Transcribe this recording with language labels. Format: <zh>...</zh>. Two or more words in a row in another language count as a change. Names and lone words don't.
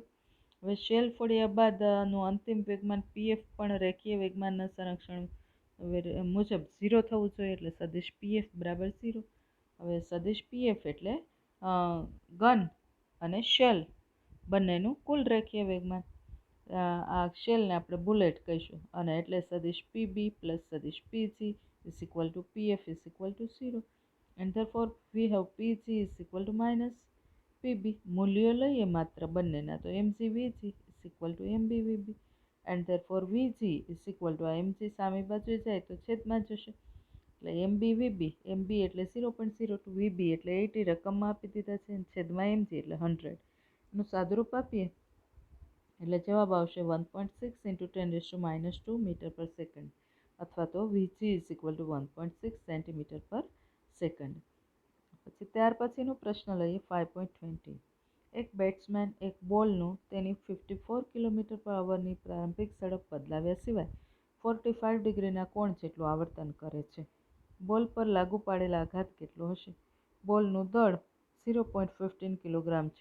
<gu>હવે શેલ ફોડ્યા બાદનું અંતિમ વેગમાન PF પણ રેખીય વેગમાનના સંરક્ષણ મુજબ 0 થવું જોઈએ, એટલે સદિશ PF બરાબર 0. હવે સદિશ PF એટલે ગન અને શેલ બંનેનું કુલ રેખીય વેગમાન. આ શેલને આપણે બુલેટ કહીશું અને એટલે સદિશ PB પ્લસ સદિશ PG</gu> <en>is equal to</en> <gu>PF</gu> <en>is equal to</en> <gu>0.</gu> <en>and therefore we have PG is equal to minus PB.</en> <gu>મૂલ્યો લઈએ માત્ર બંનેના તો</gu> <en>mg vg is equal to mb vb and therefore vg is equal to mg</en> <gu>સામી બાજુએ જાય તો છેદમાં જશે એટલે mb vb, mb એટલે 0.02, vb એટલે 80 રકમમાં આપી દીધા છે, છેદમાં mg એટલે 100. એનું સાદુરૂપ આપીએ એટલે જવાબ આવશે 1.6 × 10⁻² મીટર પર સેકન્ડ અથવા તો</gu> <en>vg is equal to 1.6</en> <gu>સેન્ટીમીટર પર સેકન્ડ. પછી ત્યાર પછીનો પ્રશ્ન લઈએ 5.20. એક બેટ્સમેન એક બોલનું તેની 54 કિલોમીટર પર અવરની પ્રારંભિક ઝડપ બદલાવ્યા સિવાય 45 ડિગ્રીના કોણ જેટલું આવર્તન કરે છે. બોલ પર લાગુ પાડેલા આઘાત કેટલો હશે? બોલનું દળ 0.15 કિલોગ્રામ છે.</gu>